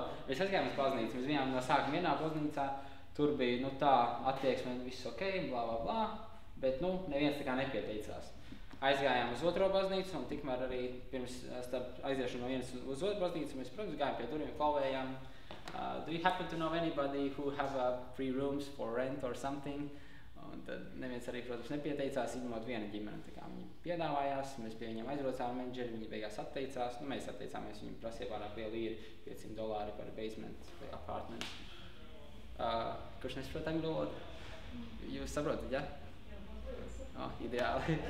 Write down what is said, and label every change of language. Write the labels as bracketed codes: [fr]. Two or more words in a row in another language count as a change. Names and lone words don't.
[lv] Mēs aizgājām uz baznīcu. Mēs bijām no sākuma vienā baznīcā. Tur bija, tā attieksme, viss ok, blā, blā, blā. Bet, neviens tā kā nepieteicās. Aizgājām uz otro baznīcu un tikmēr arī pirms aiziešanu no vienas uz otru baznīcu mēs, protams, gājām pie durvīm, klauvējām. [en] Do you happen to know anybody who have free rooms for rent or something? [lv] Un tad neviens arī, protams, nepieteicās, izņemot viena ģimene. Tā kā viņi piedāvājās, mēs pie viņiem aizbraucām menedžeri, viņi beigās atteicās. Mēs atteicāmies, viņi prasīja pārāk lielu īri, $500 par basement vai apartment. Kurš nesaprot angļu valodu? Jūs saprotat, ja? Ideāli.